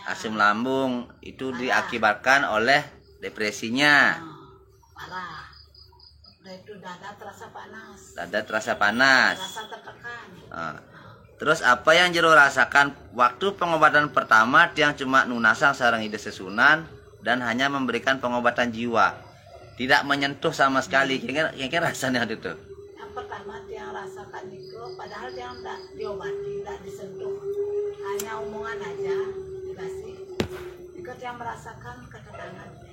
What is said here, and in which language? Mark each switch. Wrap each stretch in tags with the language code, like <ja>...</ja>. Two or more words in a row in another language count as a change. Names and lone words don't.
<id>Asam lambung itu diakibatkan oleh depresinya. Parah. Udah itu dada terasa panas. Rasa tertekan. Terus apa yang Jero rasakan waktu pengobatan pertama dia cuma</id> <ban>nunasang sarang ide sesunan</ban> <id>dan hanya memberikan pengobatan jiwa. Tidak menyentuh sama sekali. Kira-kira rasanya itu. Yang pertama dia rasakan itu padahal dia tidak diobati, tidak disentuh. Hanya omongan aja dikasih. Ikut yang merasakan ketenangan.</id>